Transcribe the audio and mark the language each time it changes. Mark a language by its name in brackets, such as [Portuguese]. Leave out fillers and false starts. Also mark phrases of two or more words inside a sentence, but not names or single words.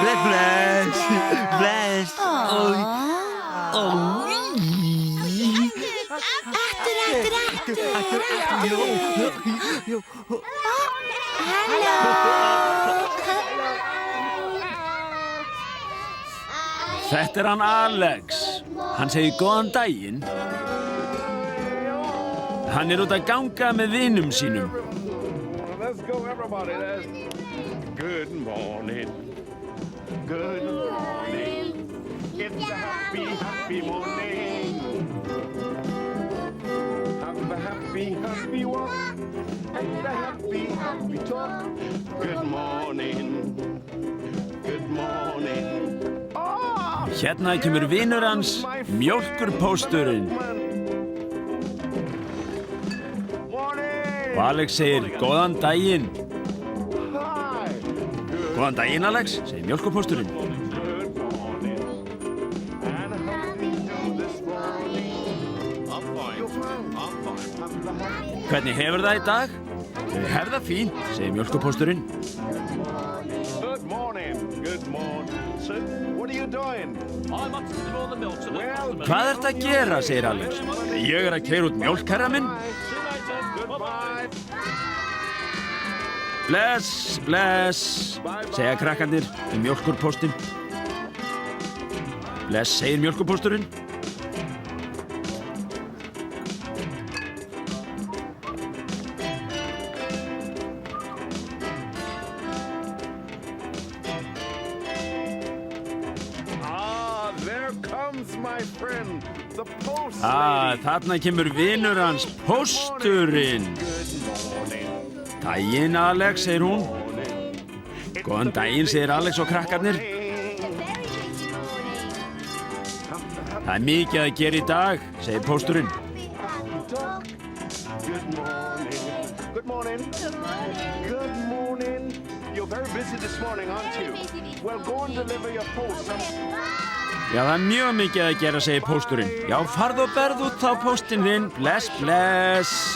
[Icelandic] Bless, bless. Bless. Þetta er hann Alex. Hann segir góðan daginn. Hann er út að ganga með vinum sínum. [English] Let's go, everybody. Good morning. Good morning. It's a happy, happy morning. Have a happy, happy walk. And a happy, happy talk. Good morning. Good morning. [Icelandic] Hérna kemur vinur hans, mjólkurpósturinn. Og Alex segir góðan daginn. Góðan daginn, Alex, segir mjólkurpósturinn. Hvernig hefur það í dag? Ég hef það fínt, segir mjólkurpósturinn. [English] Good morning. Good morning. Sir, what are you doing? Well, [Icelandic] Hvað ertu að gera, segir Alex. Ég að keyra út mjólk, herra minn. [English] goodbye. [Icelandic] Bless, bless, segja krakkarnir við mjólkurpóstinn. Bless, segir mjólkurpósturinn. [English] There comes my friend, the post lady. [Icelandic] Þarna kemur vinur hans, pósturinn. Daginn, Alex, segir hún. Góðan daginn, segir Alex og krakkarnir. Það er mikið að gera í dag, segir pósturinn. [English] Good morning. Good morning. Good morning. You're very busy this morning, aren't you? Well, go and deliver your post. [Icelandic] Já, það er mjög mikið að gera, segir pósturinn. Já, farð og berð út þá póstinn þinn. Bless, bless.